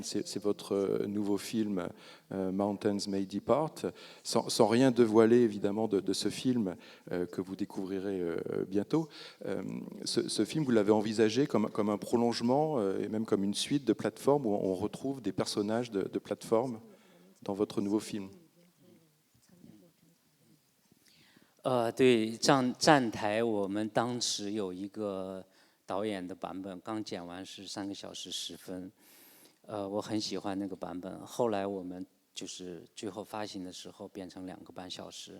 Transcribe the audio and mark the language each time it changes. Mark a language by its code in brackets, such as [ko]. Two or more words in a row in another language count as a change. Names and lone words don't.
[fr] C'est votre nouveau film Mountains May Depart. Sans rien dévoiler évidemment de ce film que vous découvrirez bientôt. Ce film, vous l'avez envisagé comme un prolongement et même comme une suite de Plateforme où on retrouve des personnages de Plateforme dans votre nouveau film. [zh] 对，站台我们当时有一个导演的版本，刚剪完是3个小时10分，我很喜欢那个版本。后来我们就是最后发行的时候变成2个半小时。